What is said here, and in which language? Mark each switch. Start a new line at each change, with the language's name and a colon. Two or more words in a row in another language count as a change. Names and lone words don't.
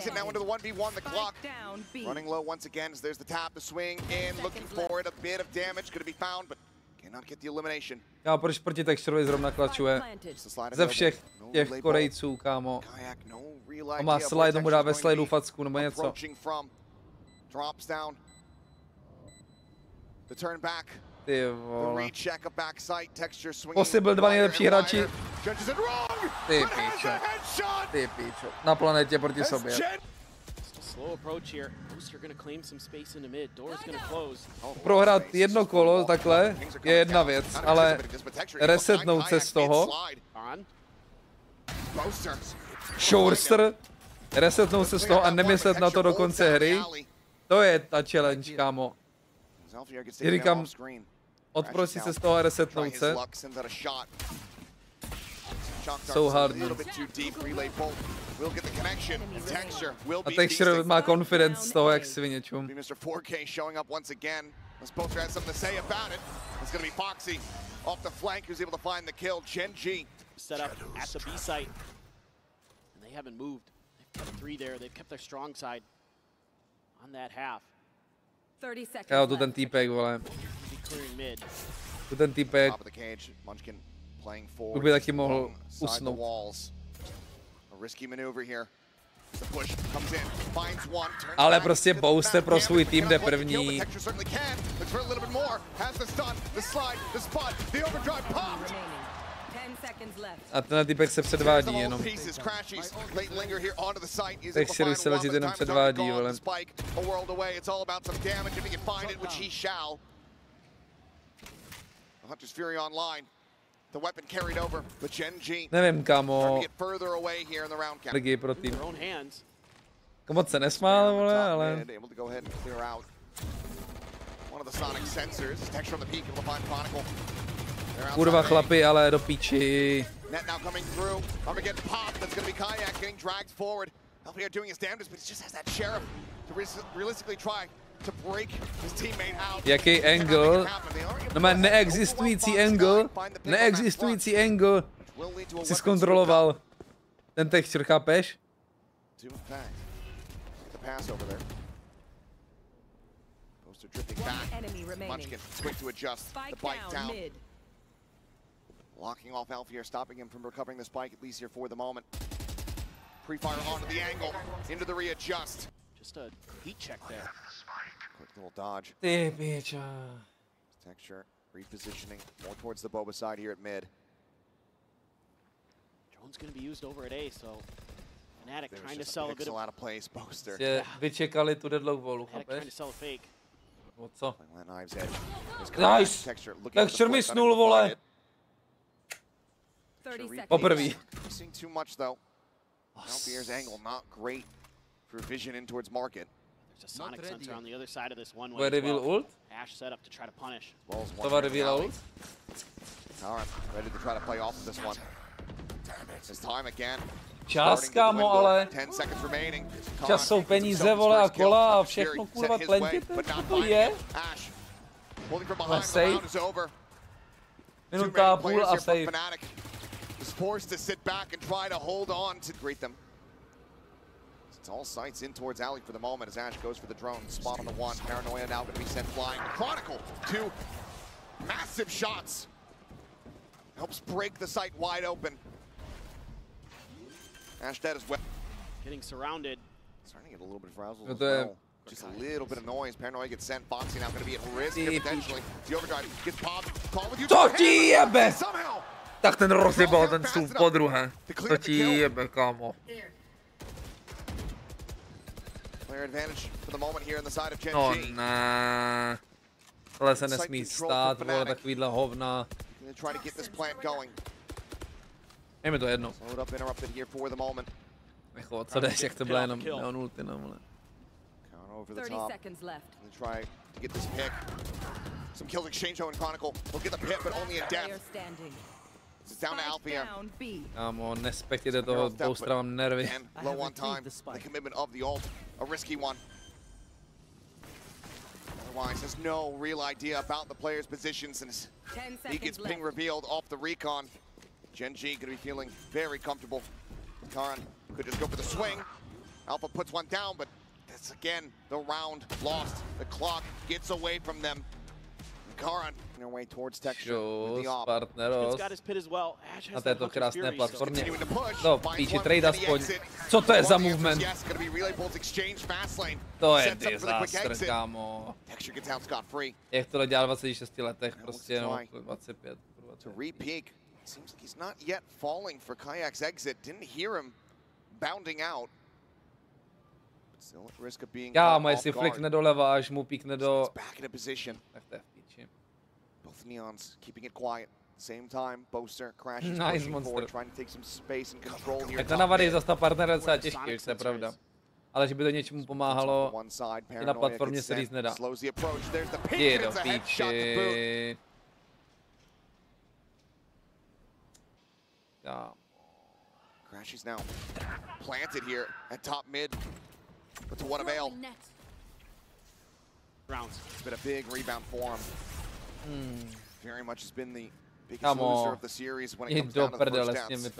Czech: Já proč proti Texturovi zrovna klačuje? Ze všech těch Korejců, kámo. A má slide, mu dá ve slideu facku nebo něco. Ty
English: The
Czech: vole.
English: recheck of backside, Texture swinging.
Czech: Possible dva nejlepší hráči.
English: Judges it wrong.
Czech: Ty
English: But has
Czech: pičo.
English: a headshot.
Czech: Ty pičo. Na planetě proti
English: As
Czech: sobě.
English: Gen- Just a slow approach here. Booster gonna claim some space in the mid. Door's gonna close.
Czech: Prohrát jedno kolo takhle je jedna věc, ale resetnout se z toho,
English: On. Booster.
Czech: Shorster, resetnout se z toho a nemyslet na to do konce hry, to je ta challenge, kámo. Říkám, odprostit se z toho a resetnout se.
English: So hard.
Czech: A Texture má confidence z toho, jak sviněčům.
English: Mr. 4K showing up once again. Poster has something to say about it. It's going to be Foxy off the flank who's able to find the kill. Gen G. Set up at the B site. And they haven't moved. They've kept 3 there. They've kept their strong side on that half. 30 seconds
Czech: Jo, tu ten
English: left.
Czech: týpek, vole.
English: Be clearing mid.
Czech: Tu ten týpek.
English: Top of the cage. Munchkin playing
Czech: Tu
English: forward.
Czech: by taky mohl
English: alongside the
Czech: usnout.
English: walls. A risky maneuver here. The push comes in, finds one, turns
Czech: Ale
English: back,
Czech: prostě
English: gets Booster back,
Czech: pro
English: damage,
Czech: svůj tým jde
English: cannot let the kill,
Czech: první.
English: but Texture certainly can. Looks for a little bit more. Has the stun, the slide, the spot, the overdrive popped. Remaining. 10 seconds left.
Czech: A ten týpek se předvádí jenom.
English: Pieces, crashes, late linger here onto the site. He's
Czech: Texture
English: able to
Czech: se
English: find
Czech: legit
English: one,
Czech: jenom
English: but the time is already
Czech: předvádí,
English: gone.
Czech: vole.
English: The spike, a world away. It's all about some damage if he can find it, which he shall. The Hunter's Fury online. The weapon carried over, but Gen G
Czech: Nevím,
English: trying
Czech: kámo,
English: to get further away here in the round count.
Czech: energii pro tým.
English: Their own hands.
Czech: Moc se nesmál, vole, ale...
English: Able to go ahead and clear out one of the sonic sensors. Texture on the peak, able to find Chronicle. They're outside
Czech: Kurva
English: the
Czech: chlapi, ale do píči.
English: net now coming through. Up against Pop. That's going to be Kayak getting dragged forward. LPR doing his damnedest, but he just has that Sheriff to realistically try to break his teammate out.
Czech: Jaký angle? No má neexistující angle. Neexistující angle. Si zkontroloval. Ten Texture, chápeš?
English: The pass over there. Poster drifting One back. enemy remaining. Munchkin quick to adjust. The Spike bite down down. mid. Locking off Alfier, stopping him from recovering the spike, at least here for the moment. Pre-fire onto the angle, into the readjust. Just a heat check there. Quick little dodge.
Czech: Ty piča.
English: Texture repositioning more towards the Boba side here at mid. Drone's going to be used over at A, so Fnatic There's trying to just a sell a bit pixel of out of place. Poster.
Czech: Že vyčekali tu deadlock wallu,
English: Fnatic trying to
Czech: chápeš?
English: sell a fake.
Czech: O co?
English: Playing that Knives Edge. Is Nice. Texture looking Texture for the
Czech: mi
English: flip,
Czech: snul,
English: unable to
Czech: vole.
English: find it. 30 seconds.
Czech: Poprvý.
English: left. Seeing too much though. Alfier's angle not great for vision in towards market. There's a sonic sensor on the other side of this one way
Czech: Bude
English: as
Czech: reveal
English: well.
Czech: ult?
English: Ash set up to try to punish. As well as
Czech: To
English: one
Czech: var
English: here in the
Czech: reveal
English: alley.
Czech: ult?
English: Taran ready to try to play off of this one. It's time again.
Czech: Čas,
English: Starting to
Czech: kámo,
English: dwindle.
Czech: ale
English: 10 seconds remaining.
Czech: čas jsou peníze, vole, a kola a všechno, kurva, tlentěte, co to je?
English: Ash holding from behind, the Save. round is over.
Czech: Minuta a půl a save.
English: Fnatic is forced to sit back and try to hold on to greet them. It's all sights in towards Alley for the moment as Ash goes for the drone. Spot on the one. Paranoia now going to be sent flying. Chronicle, 2 massive shots. Helps break the site wide open. Ash dead as well. Getting surrounded. Starting to get a little bit of arousal
Czech: No
English: as
Czech: to je-
English: well. Just a little bit of noise. Paranoia gets sent. Foxy now going to be at risk here
Czech: Ty
English: potentially. The overdrive gets popped. Call with you.
Czech: Co ti jebe?
English: Somehow.
Czech: Tak ten rozjebal ten stůl po druhé. To ti jebe, kámo.
English: Player advantage for the moment here in the side of Gen
Czech: No
English: G.
Czech: ne. Tohle se nesmí stát, vole, takovýhle hovna.
English: Gonna try to get this plant going.
Czech: Je mi to jedno.
English: Load up interrupted here for the moment.
Czech: Jako, co jdeš, jak to bylo jenom neon ulti, no, vole.
English: Count over the 30 top. seconds left. Gonna try to get this pick. Some kills exchange though in Chronicle. He'll get the pick, but only in Player death. standing. It's down to Spike Alfier. down B.
Czech: Kámo, nespektěte toho, Boostera mám nervy.
English: And low on time. The commitment of the ult. A risky one. Otherwise, has no real idea about the player's positions, and he 10 gets seconds ping left. revealed off the recon. Gen G gonna be feeling very comfortable. Karan could just go for the swing. Alpha puts one down, but that's again the round lost. The clock gets away from them. Karan on their way towards Texture with
Czech: Šus,
English: the op.
Czech: partneros.
English: He's got his pit as well. Ash
Czech: Na
English: has that
Czech: této
English: Hunter's
Czech: krásné
English: Fury, so
Czech: platformě.
English: Continuing to push.
Czech: No,
English: Finds
Czech: píči, one, trade
English: and the
Czech: aspoň.
English: exit.
Czech: Co to je za
English: One, the answer is
Czech: movement?
English: Yes, gonna be Relay Bolt's exchange fast lane.
Czech: To je
English: Sets up for the quick
Czech: disaster,
English: exit.
Czech: kámo.
English: Texture gets out scot free.
Czech: Jak to dělal v 26 letech,
English: Now
Czech: prostě
English: let's
Czech: no,
English: try
Czech: 25.
English: To re-peek. Seems like he's not yet falling for Kayak's exit. Didn't hear him bounding out. But still at risk of being
Czech: Kámo,
English: caught
Czech: jestli
English: off guard.
Czech: flikne doleva, až mu píkne do...
English: It's back in a position.
Czech: Tak to je v píči.
English: Both Neons keeping it quiet. Same time, Boaster crashes, Nice pushing monster. forward, trying to take some space and control here.
Czech: Tak na Navary zase ta partner je docela těžký, už to je pravda. Ale že by to něčemu pomáhalo, i na platformě se říct nedá. Je do píči. Kámo.
English: Crashes now. Planted here at top mid. But to what avail? rounds. It's been a big rebound for him. Very much has been the biggest
Czech: Kámo,
English: loser of the series when it
Czech: jdi
English: comes
Czech: do
English: down to the
Czech: prdele
English: first
Czech: s tím